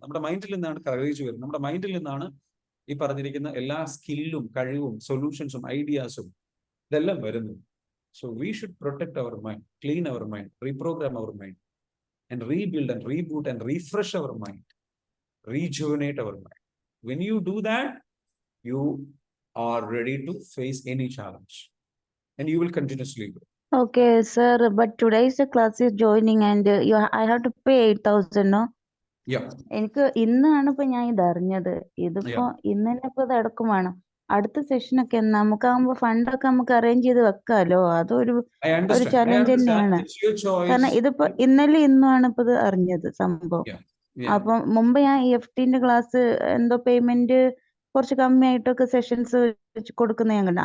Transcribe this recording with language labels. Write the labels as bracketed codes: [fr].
[ml] നമ്മുടെ മൈൻഡിൽ നിന്നാണ് കറേജ് വരുന്നത്. നമ്മുടെ മൈൻഡിൽ നിന്നാണ് ഈ പറഞ്ഞിരിക്കുന്ന എല്ലാ സ്കില്ലും, കഴിവും, സൊല്യൂഷൻസും, ഐഡിയാസും ഇതെല്ലാം വരുന്നത്. [en] So we should protect our mind, clean our mind, reprogram our mind and rebuild and reboot and refresh our mind, rejuvenate our mind. When you do that, you are ready to face any challenge and you will continuously grow. Okay, sir, but today's class is joining and I have to pay 8,000, no? Yeah. [ml] എനിക്ക് ഇന്നാണ് ഇപ്പൊ ഞാൻ ഇത് അറിഞ്ഞത്. ഇതിപ്പോ ഇന്ന് തന്നെ ഇപ്പൊ ഇത് അടക്കം വേണം. അടുത്ത സെഷനൊക്കെ നമുക്കാകുമ്പോ ഫണ്ടൊക്കെ നമുക്ക് അറേഞ്ച് ചെയ്ത് വെക്കാലോ. അതൊരു ചലഞ്ച് തന്നെയാണ്. കാരണം ഇതിപ്പോ ഇന്നലെ ഇന്നുമാണ് ഇപ്പൊ ഇത് അറിഞ്ഞത് സംഭവം. അപ്പൊ മുമ്പ് ഞാൻ EFTന്റെ ക്ലാസ് എന്തോ പേയ്മെന്റ് കുറച്ച് കമ്മിയായിട്ടൊക്കെ സെഷൻസ് കൊടുക്കുന്ന ഞാൻ കണ്ടു.